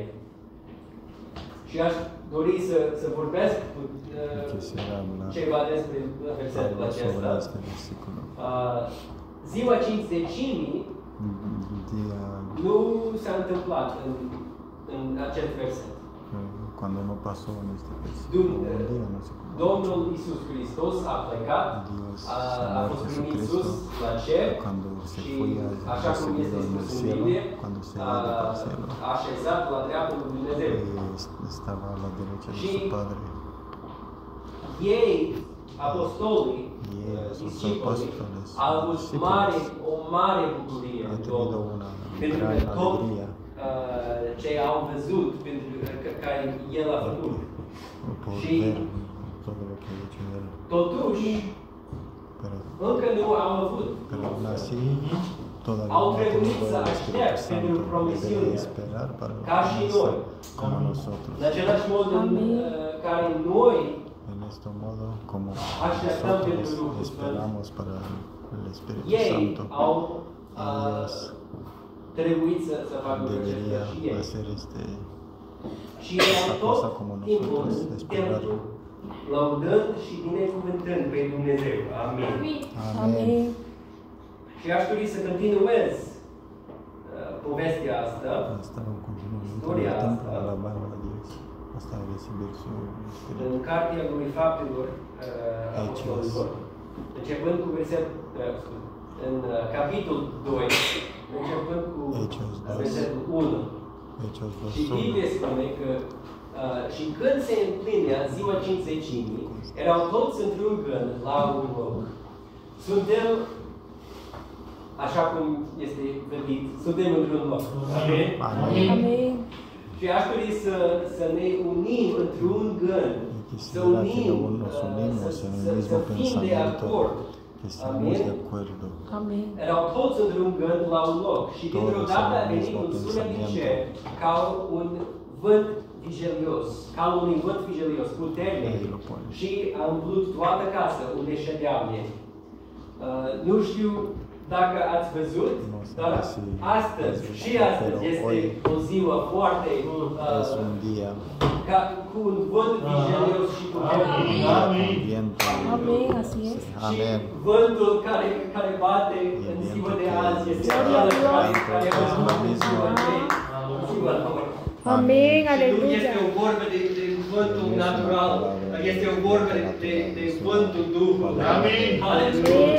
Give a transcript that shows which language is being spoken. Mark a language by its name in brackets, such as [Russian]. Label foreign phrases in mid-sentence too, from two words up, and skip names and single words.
[Romanian] Și aș dori să vorbesc cu ceva despre versetul acesta. Ziua Cincizecimii nu s-a întâmplat în acest verset. [Spanish] Cuando no pasó en este [Romanian] Domnul Iisus Hristos a plecat, a fost primit sus la cer și, așa cum este spus în Biblie, a așezat la dreapta lui Dumnezeu. Și ei, apostolii, discipolii, au avut o mare bucurie în Domnul, pentru că tot ce au văzut, pentru care El a făcut. [Spanish] por [Romanian] Și [Spanish] ver todo lo que ha hecho Él. [Romanian] totuși, încă nu au avut. [Spanish] Pero aún así, todavía [Romanian] Au [Spanish] no ha [Romanian] trebuit [Spanish] tenido [Romanian] să [Spanish] el [Romanian] aștepte [Spanish] Espíritu [Romanian] pentru [Spanish] Santo. [Romanian] promisiune, [Spanish] Debe esperar para la [Romanian] ca și [Spanish] promesa, [Romanian] noi. [Spanish] como nosotros. [Romanian] În același mod în Amin. care noi [Spanish] En este modo, como [Romanian] așteptăm pentru [Spanish] nosotros [Romanian] Duhul Sfânt, [Spanish] esperamos para el Espíritu [Romanian] ei [Spanish] Santo, [Romanian] au [Spanish] ellos [Romanian] trebuit să facă acest [Spanish] debería [Romanian] lucru și ei. [Spanish] hacer [Romanian] Și ei au [Spanish] esta [Romanian] tot [Spanish] cosa como [Romanian] timpul [Spanish] nosotros, esperar. [Romanian] templu, lăudând și binecuvântând pe Dumnezeu. Amin. [Spanish] Amén. Amén. [Romanian] Și aș dori să continuez povestea asta. [Spanish] Estaba en continuo Historia el templo [Romanian] asta. [Spanish] alabando a Dios hasta recibir su Espíritu. [Romanian] În Cartea lui Faptelor Apostolilor, începând cu în capitolul 2, începând cu [Spanish] Hechos 2. [Romanian] versetul 1. [Spanish] Hechos [Romanian] Și [Spanish] 2. [Romanian] Biblia spune că și când se împlinea ziua Cinzecimii, erau toți într-un gând la un loc. Suntem, așa cum este gândit, suntem într-un loc. Amin? [Spanish] Amén. Amén. [Romanian] Și aș dori să ne unim într-un gând, să [Spanish] Quisiera que [Romanian] unim, [Spanish] nos unimos en el [Romanian] să [Spanish] mismo [Romanian] fim de [Spanish] pensamiento, [Romanian] acord. [Spanish] que estemos de [Romanian] Amin? [Spanish] acuerdo. Amén. [Romanian] Erau toți într-un gând la un loc și dintr-o [Spanish] Todos [Romanian] dată în a venit [Spanish] mismo [Romanian] un sunet din [Spanish] pensamiento. [Romanian] cer ca un vânt vigelios, ca un vânt vigelios, puternic, [Spanish] Ahí lo pone. [Romanian] și a umplut toată casa unde ședeam ei. Nu știu dacă ați văzut, Nu știu dar [Spanish] si [Romanian] astăzi ați văzut, și astăzi [Spanish] pero [Romanian] este [Spanish] hoy [Romanian] o ziua foarte [Spanish] Es un día [Romanian] cu un vânt vigelios și puternic. [Spanish] con viento. Amén, así es. [Romanian] Și [Spanish] Amén. [Romanian] vântul care bate în ziua de azi este același care a fost în ziua lor. [Spanish] Amén, [Romanian] Și nu este [Spanish] aleluya. [Romanian] o vorbă de vântul natural, este o vorbă de vântul Duhului. Amin. Aleluia.